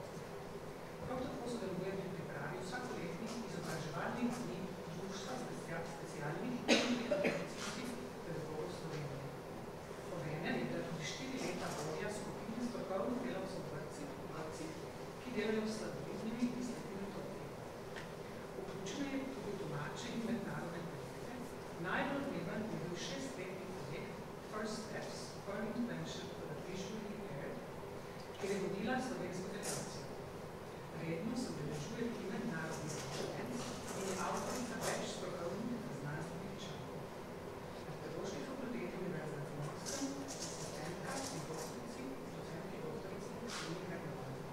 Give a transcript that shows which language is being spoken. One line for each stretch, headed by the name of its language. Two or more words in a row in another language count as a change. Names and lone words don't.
Slovenian: Prav tako sodeluje pri pripravi vsakoletnih izobraževalnih dni Društva specialnih in rehabilitacijskih pedagogov Slovenije. Obenem je bila tudi 4 leta vodja skupine strokovnih delavcev v vrtcih, ki delajo s slabovidnimi in slepimi otroki. Vključena je tudi domače in mednarodne projekte. Najbolj odmeven je bil 6-letni projekt First Steps for an Intervention for the Visually Impaired, kjer je vodila slovensko delegacijo. Redno se udeležuje tudi mednarodnih konferenc in je avtorica več strokovnih znanstvenih člankov. Na Pedagoški fakulteti Univerze na Primorskem asistentka in docentki doktorici Silvi Krajnova.